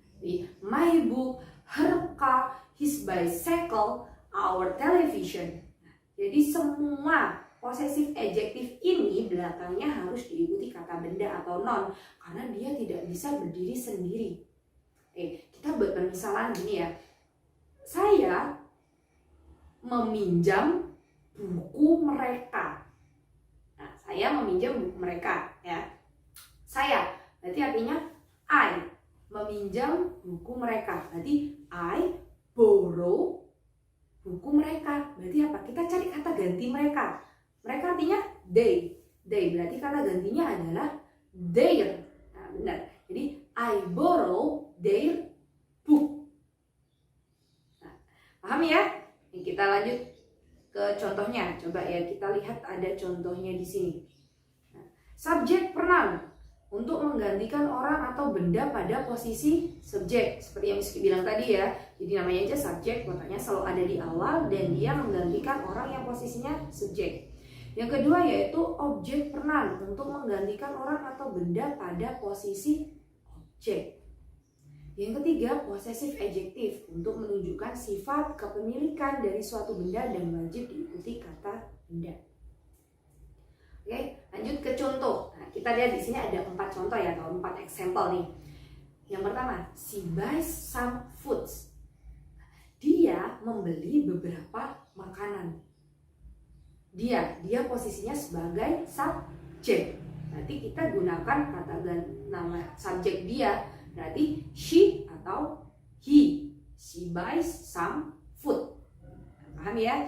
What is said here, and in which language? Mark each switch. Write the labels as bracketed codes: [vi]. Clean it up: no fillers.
[en] Jadi my book, her car, his bicycle, our television. [id] Jadi semua possessive adjective ini belakangnya harus diikuti kata benda atau noun karena dia tidak bisa berdiri sendiri. Kita buat permisalan gini ya. Saya meminjam buku mereka. Nah, saya meminjam buku mereka ya. Saya berarti artinya I meminjam buku mereka. Berarti [en] I borrow [id] buku mereka. Berarti apa? Kita cari kata ganti mereka. Mereka artinya they. They berarti kata gantinya adalah their. Nah, benar. [en] Jadi I borrow their book. [id] Nah, paham ya? Ini kita lanjut ke contohnya. Coba ya kita lihat ada contohnya di sini. Nah, subjek pronoun untuk menggantikan orang atau benda pada posisi subjek. Seperti yang Miski bilang tadi ya. Jadi namanya aja subjek, makanya selalu ada di awal dan dia menggantikan orang yang posisinya subjek. Yang kedua yaitu objek pronoun untuk menggantikan orang atau benda pada posisi objek. Yang ketiga, possessive adjective untuk menunjukkan sifat kepemilikan dari suatu benda dan wajib diikuti kata benda. Oke, lanjut ke contoh. Nah, kita lihat di sini ada 4 contoh ya, atau 4 example nih. Yang pertama, [en] she buys some foods. [id] Dia membeli beberapa makanan. Dia posisinya sebagai subjek. Berarti kita gunakan kata nama subjek dia. [en] Berarti she atau he. She buys some food. [id] Paham ya?